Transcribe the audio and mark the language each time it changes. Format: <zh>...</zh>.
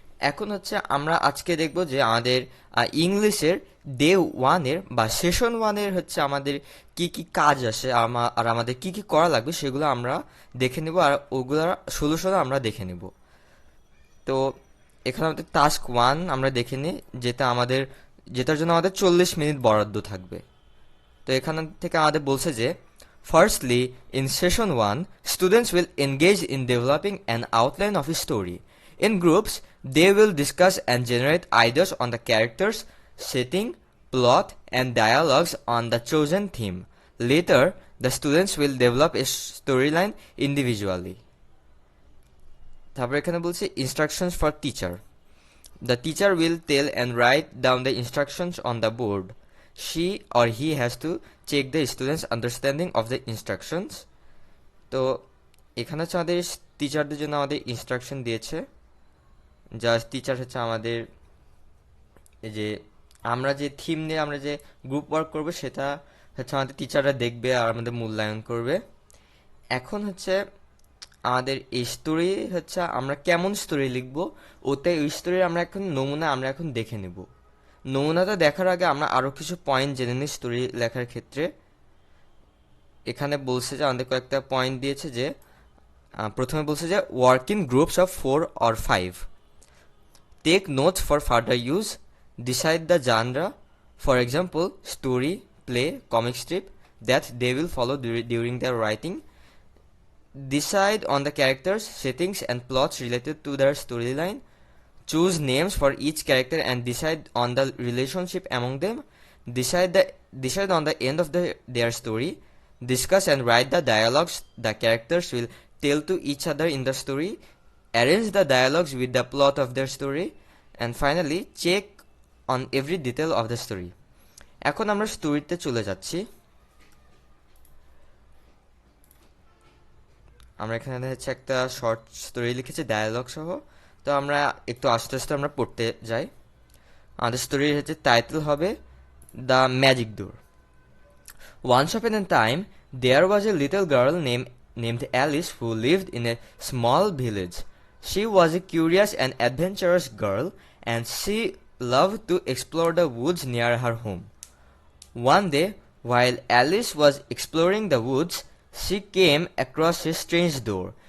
<bn>এখন আমরা আজকে দেখব যে আমাদের ইংলিশের ডে 1-এর বা সেশন 1-এর আমাদের কি কি কাজ আসে আর আমাদের কি কি করা লাগবে সেগুলো আমরা দেখে নেব, আর ওগুলোর সলিউশনও আমরা দেখে নেব। তো এখানে আমাদের টাস্ক 1 আমরা দেখে নিই, যেটার জন্য আমাদের 40 মিনিট বরাদ্দ থাকবে। তো এখান থেকে আমাদের বলছে যে</bn> <en>Firstly, in session 1, students will engage in developing an outline of a story. In groups, they will discuss and generate ideas on the characters, setting, plot, and dialogues on the chosen theme. Later, the students will develop a storyline individually.</en> <bn>তারপর এখানে বলছে</bn> <en>instructions for teacher. The teacher will tell and write down the instructions on the board. She or he has to check the students' understanding of the instructions.</en> <bn>তো এখানে আমাদের টিচারদের জন্য আমাদের instruction দিয়েছে। যা টিচার আমাদের এই যে আমরা যে থিম নিয়ে আমরা যে গ্রুপ ওয়ার্ক করবো সেটা আমাদের টিচাররা দেখবে আর আমাদের মূল্যায়ন করবে। এখন আমাদের এই স্টোরি আমরা কেমন স্টোরি লিখবো, ওই স্টোরির আমরা নমুনা এখন দেখে নেব। নমুনাটা দেখার আগে আমরা আরও কিছু পয়েন্ট জেনে নিই স্টোরি লেখার ক্ষেত্রে। এখানে বলছে যে আমাদের কয়েকটা পয়েন্ট দিয়েছে, যে প্রথমে বলছে যে</bn> <en>Work in groups of 4 or 5, take notes for further use, decide the genre, for example story, play, comic strip that they will follow during their writing, decide on the characters, settings and plots related to their storyline, choose names for each character and decide on the relationship among them, decide on the end of their story, discuss and write the dialogues the characters will tell to each other in the story, arrange the dialogues with the plot of their story, and finally check on every detail of the story.</en> <bn>এখন আমরা স্টোরিতে চলে যাচ্ছি। আমরা এখানে একটা short story লিখেছি dialogue সহ। তো আমরা একটু আস্তে আস্তে আমরা পড়তে যাই। আমাদের স্টোরির টাইটেল হবে the magic door.</bn> <en>Once upon a time, there was a little girl named Alice who lived in a small village. She was a curious and adventurous girl, and she loved to explore the woods near her home. One day, while Alice was exploring the woods, she came across a strange door.</en>